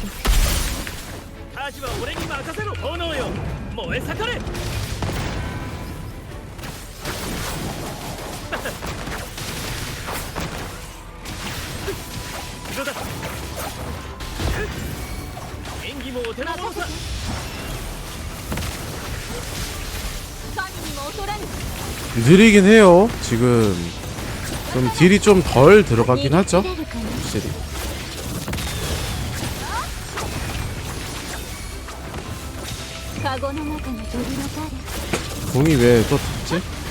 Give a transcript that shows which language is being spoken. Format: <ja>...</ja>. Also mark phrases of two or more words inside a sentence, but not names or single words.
<ja>アジは俺に任せろ炎よ。燃え盛れ。どうだ。演技もお手の物さ。</ja> <ko>느리긴 해요. 지금 좀 딜이 좀 덜 들어가긴 하죠. 확실히. 궁이 왜 또 탔지?</ko>